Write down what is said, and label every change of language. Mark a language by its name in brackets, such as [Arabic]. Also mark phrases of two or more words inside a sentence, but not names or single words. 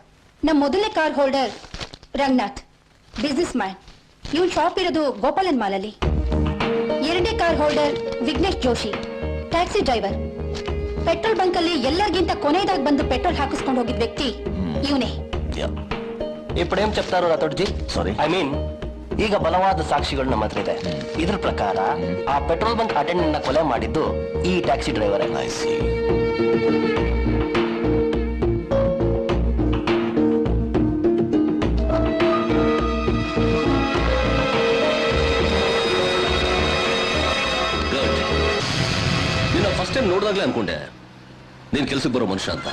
[Kannada] ನಮ್ಮ ಮೊದಲನೇ [English] car holder [Kannada] ರಂಗನಾಥ್, [English] business man. [Kannada] ಇವನ್ ಶಾಪ್ ಇರೋದು ಗೋಪಾಲನ್ ಮಾಲಲ್ಲಿ. ಎರಡನೇ [English] car holder [Kannada] ವಿಘ್ನೇಶ್ ಜೋಶಿ, [English] taxi driver. petrol bunk [Kannada] ಅಲ್ಲಿ ಎಲ್ಲರಿಗಿಂತ ಕೊನೆಯದಾಗಿ ಬಂದು ಪೆಟ್ರೋಲ್ ಹಾಕಿಸ್ಕೊಂಡು ಹೋಗಿದ್ ವ್ಯಕ್ತಿ ಇವನೇ. [Telugu] ఇప్పుడు ఏం చెప్తారు రాథోడ్జీ? సారీ, [English] I mean [Kannada] ಈಗ ಬಲವಾದ ಸಾಕ್ಷಿಗಳು ನಮ್ಮ ಹತ್ರ ಇದೆ. ಇದ್ರ ಪ್ರಕಾರ ಆ [English] petrol bunk attendant [Kannada] ನ ಕೊಲೆ ಮಾಡಿದ್ದು ಈ [English] taxi driver. [Kannada] ನಿನ್ನ [English] first time [Kannada] ನೋಡಿದಾಗ್ಲೇ ಅನ್ಕೊಂಡೆ ನೀನ್ ಕೆಲ್ಸಕ್ಕೆ ಬರೋ ಮನುಷ್ಯ ಅಂತ.